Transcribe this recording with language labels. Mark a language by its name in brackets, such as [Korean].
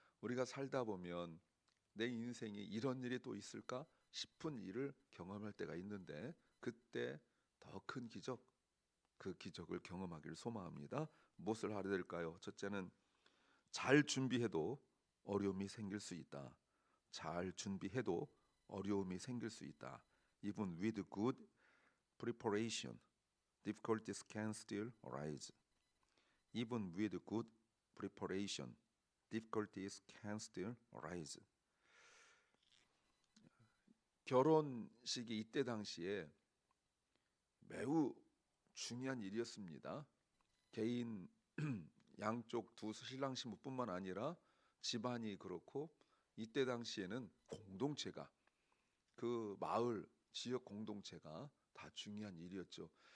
[Korean] 우리가 살다 보면 내 인생에 이런 일이 또 있을까 싶은 일을 경험할 때가 있는데 그때 더 큰 기적, 그 기적을 경험하기를 소망합니다. 무엇을 하려 될까요? 첫째는 잘 준비해도 어려움이 생길 수 있다. 잘 준비해도 어려움이 생길 수 있다. [English] Even with good preparation, difficulties can still arise. Even with good preparation, difficulties can still arise. [Korean] 결혼식이 이때 당시에 매우 중요한 일이었습니다. 개인 양쪽 두 신랑 신부뿐만 아니라 집안이 그렇고 이때 당시에는 공동체가 그 마을 지역 공동체가 다 중요한 일이었죠.